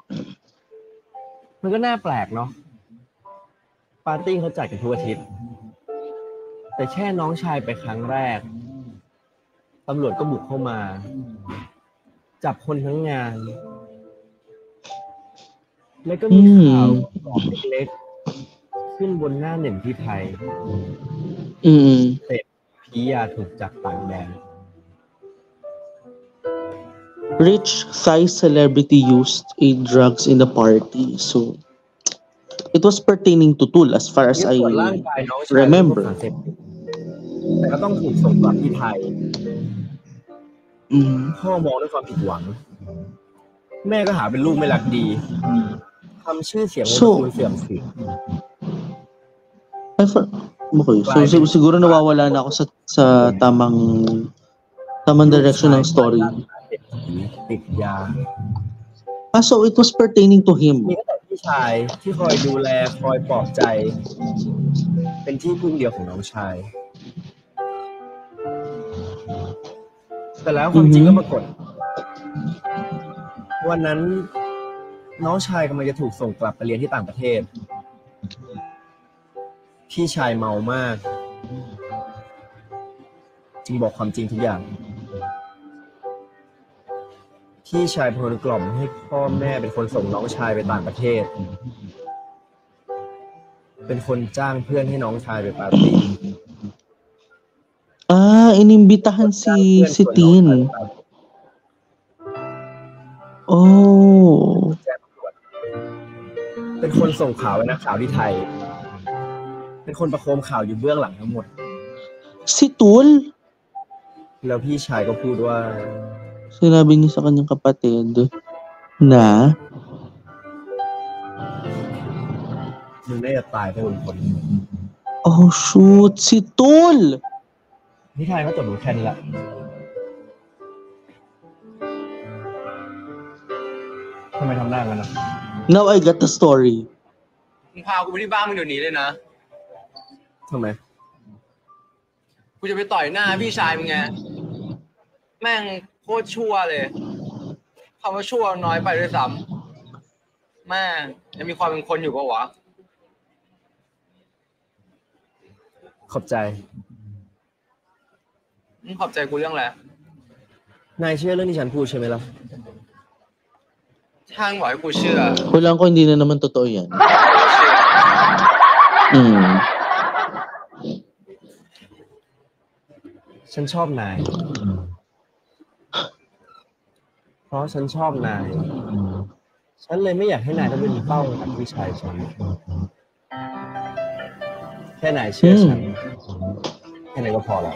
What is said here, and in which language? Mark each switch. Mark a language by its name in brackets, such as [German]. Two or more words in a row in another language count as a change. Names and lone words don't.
[Thai] เนาะปาร์ตี้เขาจัดกันทุกอาทิตย์แต่แค่น้องชายไปครั้งแรกตำรวจก็บุกเข้ามาจับคนทั้งงาน แล้วก็มีข่าวเล็กๆขึ้นบนหน้าหนึ่งที่ไทยเศรษฐียาถูกจับต่างแดน [English] Rich Thai celebrity used drugs in the party, so it was pertaining to Tul as far as I remember. [Thai] แต่ก็ต้องถูกส่งกลับที่ไทยพ่อมองด้วยความผิดหวังแม่ก็หาเป็นลูกไม่รักดีทำชื่อเสียงให้คุณเสื่อมเสีย [Filipino] Okay, so siguro nawawala na ako sa tamang direction ng story. [Thai] ติดยา [English] So it was pertaining to him. [Thai] มีแต่พี่ชายที่คอยดูแลคอยปลอบใจ เป็นที่พึ่งเดียวของน้องชาย แต่แล้วความจริงก็ปรากฏ วันนั้นน้องชายกำลังจะถูกส่งกลับไปเรียนที่ต่างประเทศพี่ชายเมามากจึงบอกความจริงทุกอย่างพี่ชายพยายามกล่อมให้พ่อแม่เป็นคนส่งน้องชายไปต่างประเทศเป็นคนจ้างเพื่อนให้น้องชายไปปาร์ตี้ [Filipino] inimbitahan si Tin. Oh. [Thai] เป็นคนส่งข่าวให้นักข่าวที่ไทยเป็นคนประโคมข่าวอยู่เบื้องหลังทั้งหมด [Filipino] Si Tul? [Thai] แล้วพี่ชายก็พูดว่า [Filipino] Sinabi niya sa kanyang kapatid na [Thai] มึงน่าจะตายไปบนคน [English] Oh shoot, si Tul! [Thai] นิทานเขาจบอยู่แค่นี้ละทำไมทำหน้ากันนะ [English] Now I got the story. [Thai] มึงพากูไปที่บ้านมึงเดี๋ยวนี้เลยนะ ทำไม กูจะไปต่อยหน้าพี่ชายมึงไงแม่งโคตรชั่วเลยคำว่าชั่วน้อยไปด้วยซ้ำแม่งยังมีความเป็นคนอยู่ปะวะ ขอบใจ ขอบใจกูเรื่องอะไร นายเชื่อเรื่องที่ฉันพูดใช่ไหมล่ะ ช่างบอกให้กูเชื่อ [Filipino] Walang ko hindi na naman totoo yan. [Thai] ฉันชอบนาย เพราะฉันชอบนาย ฉันเลยไม่อยากให้นายต้องเป็นเป้ากับพี่ชายฉัน แค่นายเชื่อฉัน แค่นั้นก็พอแล้ว